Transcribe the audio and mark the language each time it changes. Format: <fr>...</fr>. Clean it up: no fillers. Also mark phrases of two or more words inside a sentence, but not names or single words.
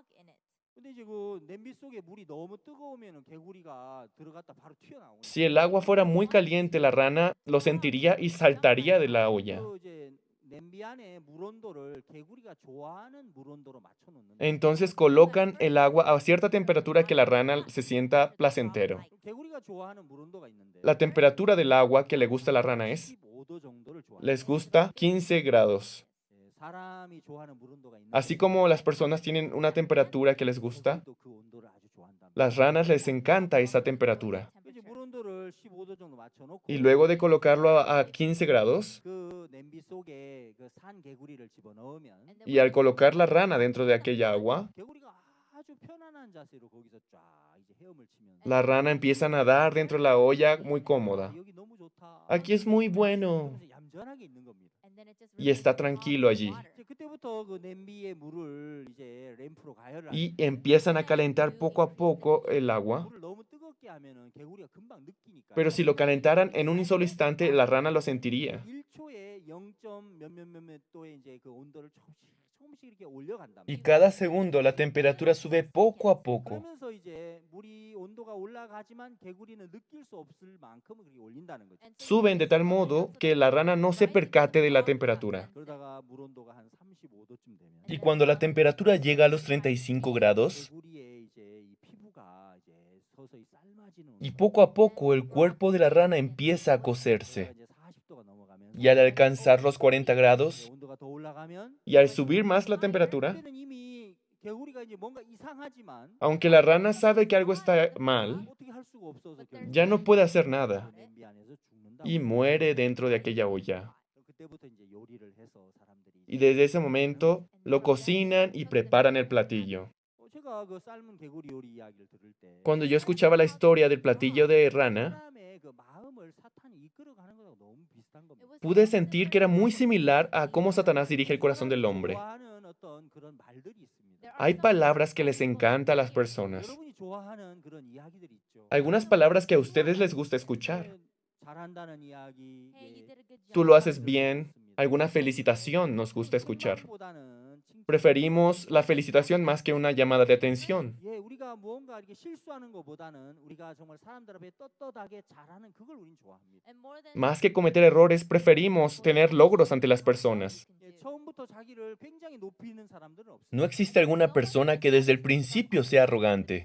<ko>근데 이제 그 냄비 속에 물이 너무 뜨거우면은 개구리가 들어갔다 바로 튀어나오고.</ko> <es>Si el agua fuera muy caliente, la rana lo sentiría y saltaría de la olla.</es> <ko>그 이제 냄비 안에 물 온도를 개구리가 좋아하는 물 온도로 맞춰 놓는.</ko> <es>Entonces colocan el agua a cierta temperatura que la rana se sienta placentero.</es> <ko>개구리가 좋아하는 물 온도가 있는데.</ko> <es>La temperatura del agua que le gusta a la rana es,</es> <ko>15도 정도를 좋아해요.</ko> <es>les gusta 15 grados.</es> <ko>사람이 좋아하는 물 온도가 있는데.</ko> <es>Así como las personas tienen una temperatura que les gusta,</es> <ko>개구리도 그 온도를 아주 좋아한답니다.</ko> <es>las ranas les encanta esa temperatura.</es> <ko>이제 물 온도를 15도 정도 맞춰 놓고.</ko> <es>Y luego de colocarlo a 15 grados,</es> <ko>그 냄비 속에 그 산 개구리를 집어 넣으면</ko> <es>y al colocar la rana dentro de aquella agua,</es> <ko>개구리가 아주 편안한 자세로 거기서 쫙 이제 헤엄을 치면서</ko> <es>la rana empieza a nadar dentro de la olla muy cómoda.</es> <ko>여기 너무 좋다.</ko> <es>Aquí es muy bueno.</es> <ko>그러면서 얌전하게 있는 겁니다.</ko> <es>Y está tranquilo allí.</es> <ko>이제 그때부터 그 냄비에 물을 이제 램프로 가열을</ko> <es>Y</es> <ko>하는데</ko> <es>empiezan a calentar poco a poco el agua.</es> <ko>물을 너무 뜨겁게 하면은 개구리가 금방 느끼니까.</ko> <es>Pero si lo calentaran en un solo instante, la rana lo sentiría.</es> <ko>1초에 0. 몇몇 도의 이제 그 온도를 조금씩 이렇게 올려간다.</ko> <es>Y cada segundo la temperatura sube poco a poco.</es> <ko>그러면서 이제 물이 온도가 올라가지만 개구리는 느낄 수 없을 만큼 그렇게 올린다는 거죠.</ko> <es>Suben de tal modo que la rana no se percate de la temperatura.</es> <ko>그러다가 물 온도가 한 35도쯤 되면</ko> <es>Y cuando la temperatura llega a los 35 grados,</es> <ko>개구리의 이제 이 피부가 이제 서서히 삶아지는</ko> <es>y poco a poco el cuerpo de la rana empieza a cocerse.</es> <ko>이제 40도가 넘어가면</ko> <es>Y al alcanzar los 40 grados,</es> <ko>온도가 더 올라가면</ko> <es>y al subir más la temperatura,</es> <ko>그때는 이미 개구리가 이제 뭔가 이상하지만</ko> <es>aunque la rana sabe que algo está mal,</es> <ko>어떻게 할 수가 없어서 결국</ko> <es>ya no puede hacer nada</es> <ko>냄비 안에서 죽는다.</ko> <es>y muere dentro de aquella olla.</es> <ko>그때부터 이제 요리를 해서 사람들이</ko> <es>Y desde ese momento lo cocinan y preparan el platillo.</es> <ko>제가 그 삶은 개구리 요리 이야기를 들을 때</ko> <es>Cuando yo escuchaba la historia del platillo de rana,</es> <ko>사람의 그 마음을 사탄이 이끌어가는 거하고 너무 비슷한 겁니다.</ko> <es>pude sentir que era muy similar a cómo Satanás dirige el corazón del hombre.</es> <ko>좋아하는 어떤 그런 말들이 있습니다.</ko> <es>Hay palabras que les encanta a las personas.</es> <ko>여러분이 좋아하는 그런 이야기들이 있죠.</ko> <es>Algunas palabras que a ustedes les gusta escuchar.</es> <ko>잘한다는 이야기,</ko> <es>Tú lo haces bien. Alguna felicitación nos gusta escuchar. Preferimos la felicitación más que una llamada de atención.</es> <ko>예, 우리가 무언가 이렇게 실수하는 것보다는 우리가 정말 사람들 앞에 떳떳하게 잘하는 그걸 우린 좋아합니다.</ko> <es>Más que cometer errores, preferimos tener logros ante las personas.</es> <ko>예, 처음부터 자기를 굉장히 높이는 사람들은 없어요.</ko> <es>No existe alguna persona que desde el principio sea arrogante.</es>